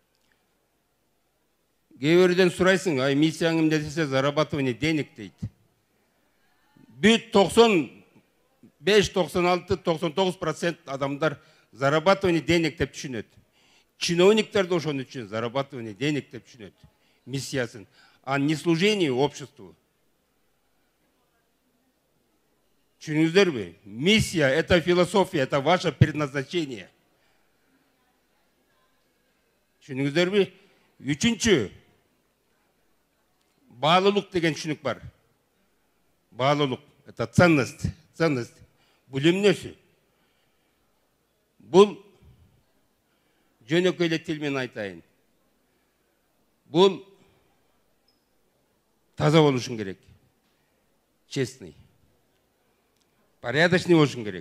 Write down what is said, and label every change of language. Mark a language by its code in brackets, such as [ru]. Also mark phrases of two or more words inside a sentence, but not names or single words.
[ky] Кээ бирден сурайсың, ай миссияң эмне десе, [ru] зарабатывание денег [ky] дейт. Бүт 95, 96, 99% адамдар [ru] зарабатывание денег [ky] деп түшүнөт. Чиновниктер да ошону үчүн [ru] зарабатывание денег [ky] деп түшүнөт миссиясын, [ru] а не служение обществу. [ky] Түшүнүңүздөрбү? [ru] Миссия — это философия, это ваше предназначение. [ky] Түшүнүңүздөрбү? Үчүнчү, баалуулук деген түшүнүк бар. Баалуулук — [ru] это ценность. Ценность. [ky] Бул эмнеси? Бул жөнөкөй эле тил менен айтайын. Бул таза болушуң керек. Честный. Порядочный болушуң керек.